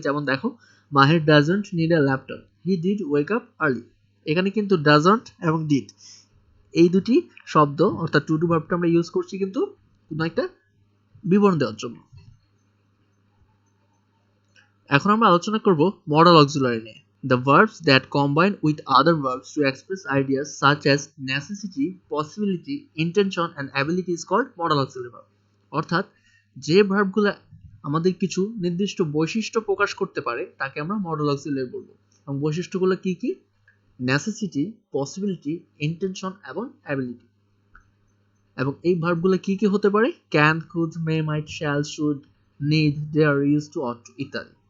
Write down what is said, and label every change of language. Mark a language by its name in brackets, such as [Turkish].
[English] যেমন দেখো Mahir doesn't need a laptop, he did wake up early. [Bangla] এখানে কিন্তু ডাজন্ট এবং ডিড এই দুটি শব্দ অর্থাৎ টু ডু ভার্বটা আমরা ইউজ করছি কিন্তু কোনো একটা বিবরণ দেওয়ার জন্য। এখন আমরা আলোচনা করব মডাল অক্সিলারি নিয়ে। [English] The verbs that combine with other verbs to express ideas such as necessity, possibility, intention and ability is called modal auxiliary verb। [Bangla] অর্থাৎ যে ভার্বগুলো আমাদের কিছু নির্দিষ্ট বৈশিষ্ট্য প্রকাশ করতে পারে তাকে আমরা মডাল অক্সিলারি বলবো। এবং বৈশিষ্ট্যগুলো কি কি? নেসেসিটি, পসিবিলিটি, ইন্টেনশন এবং অ্যাবিলিটি। এবং এই ভার্বগুলো কি কি হতে পারে? Can, could, May, mite, shall, should, need, dare, use to, ought to ইত্যাদি।